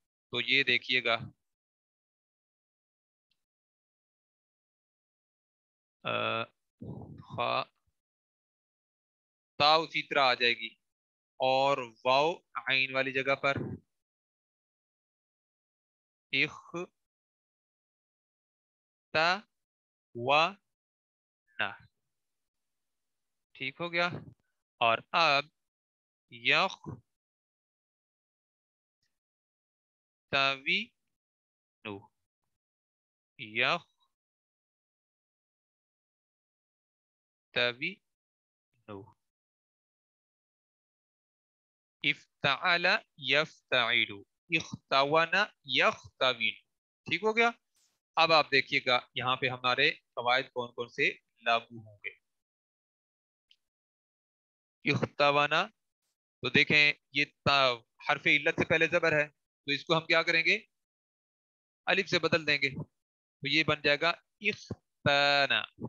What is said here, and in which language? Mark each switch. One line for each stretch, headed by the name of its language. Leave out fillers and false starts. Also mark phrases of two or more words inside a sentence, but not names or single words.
Urdu: تو یہ دیکھیے گا خا تا اسی طرح آ جائے گی، اور واو عین والی جگہ پر اخ تا و نا. ٹھیک ہو گیا. اور اب
Arabic: یخ تاوی نو یخ تاوی نو افتعل یفتعل اختون یختوین.
Urdu: ٹھیک ہو گیا. اب آپ دیکھیے گا یہاں پہ ہمارے قواعد کون کون سے لاگو ہوں گے. اختوانا، تو دیکھیں یہ حرف علت سے پہلے زبر ہے، تو اس کو ہم کیا کریں گے، الف سے بدل دیں گے، تو یہ بن جائے گا اختانا.